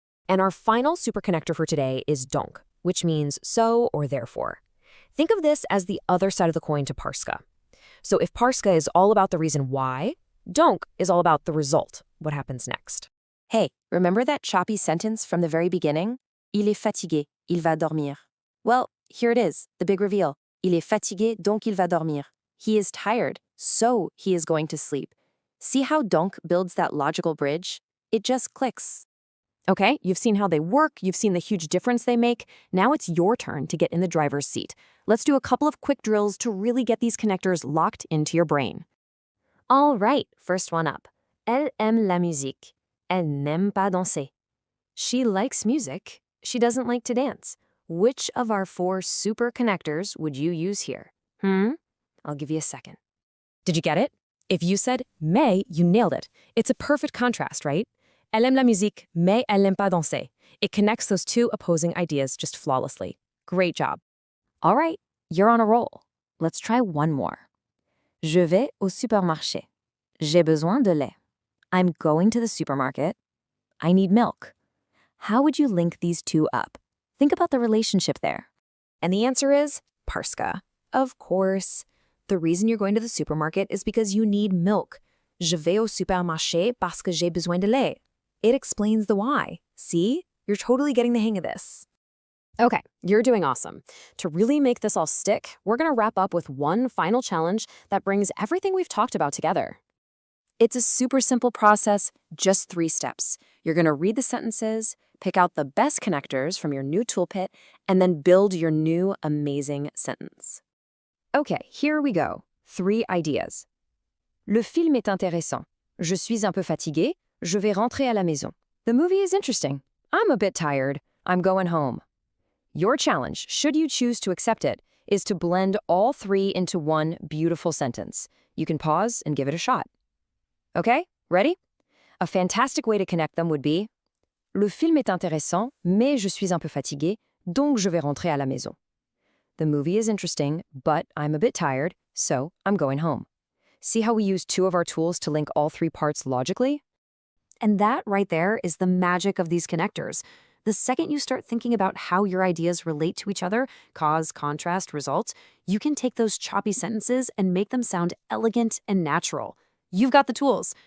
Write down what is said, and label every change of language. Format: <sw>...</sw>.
<en>And our final super connector for today is donc, which means so or therefore. Think of this as the other side of the coin to parce que. So if parce que is all about the reason why, donc is all about the result, what happens next. Hey, remember that choppy sentence from the very beginning?</en> <fr>Il est fatigué, il va dormir.</fr> <en>Well, here it is, the big reveal.</en> <fr>Il est fatigué, donc il va dormir.</fr> <en>He is tired, so he is going to sleep. See how donc builds that logical bridge? It just clicks. Okay, you've seen how they work, you've seen the huge difference they make. Now it's your turn to get in the driver's seat. Let's do a couple of quick drills to really get these connectors locked into your brain. All right, first one up.</en> <fr>Elle aime la musique. Elle n'aime pas danser.</fr> <en>She likes music. She doesn't like to dance. Which of our 4 super connectors would you use here? I'll give you a second. Did you get it? If you said mais, you nailed it. It's a perfect contrast, right?</en> <fr>Elle aime la musique, mais elle n'aime pas danser.</fr> <en>It connects those 2 opposing ideas just flawlessly. Great job. All right, you're on a roll. Let's try one more.</en> <fr>Je vais au supermarché. J'ai besoin de lait.</fr> <en>I'm going to the supermarket. I need milk. How would you link these 2 up? Think about the relationship there. And the answer is parce que. Of course. The reason you're going to the supermarket is because you need milk.</en> <fr>Je vais au supermarché parce que j'ai besoin de lait.</fr> <en>It explains the why. See? You're totally getting the hang of this. Okay, you're doing awesome. To really make this all stick, we're going to wrap up with one final challenge that brings everything we've talked about together. It's a super simple process, just 3 steps. You're going to read the sentences, pick out the best connectors from your new toolkit, and then build your new amazing sentence. Okay, here we go. 3 ideas.</en> <fr>Le film est intéressant. Je suis un peu fatigué. Je vais rentrer à la maison.</fr> <en>The movie is interesting. I'm a bit tired. I'm going home. Your challenge, should you choose to accept it, is to blend all 3 into one beautiful sentence. You can pause and give it a shot. Okay, ready? A fantastic way to connect them would be</en> <fr>Le film est intéressant, mais je suis un peu fatigué, donc je vais rentrer à la maison.</fr> <en>The movie is interesting, but I'm a bit tired, so I'm going home. See how we use 2 of our tools to link all 3 parts logically? And that right there is the magic of these connectors. The second you start thinking about how your ideas relate to each other, cause, contrast, result, you can take those choppy sentences and make them sound elegant and natural. You've got the tools.</en>